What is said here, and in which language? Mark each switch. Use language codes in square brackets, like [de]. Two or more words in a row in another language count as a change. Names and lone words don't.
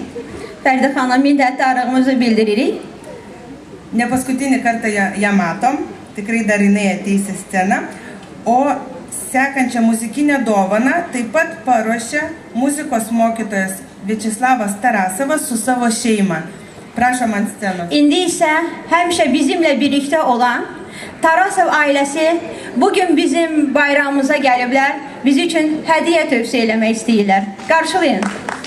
[az] Farida xanım, minnətdarlığımızı bildiririk. [lt] Ne paskutinį kartą ją matom, tikrai dar jinai ateis į sceną. O sekančią muzikinę dovaną taip pat paruošė muzikos mokytojas Viačeslavas Tarasovas su savo şeima. Prašom ant scenos. [az] İndi isə həmişə bizimlə birlikdə olan Tarasov ailəsi bugün bizim bayramımıza gəliblər. Biz üçün hədiyyə tövsiyə eləmək istəyirlər. Qarşılayın.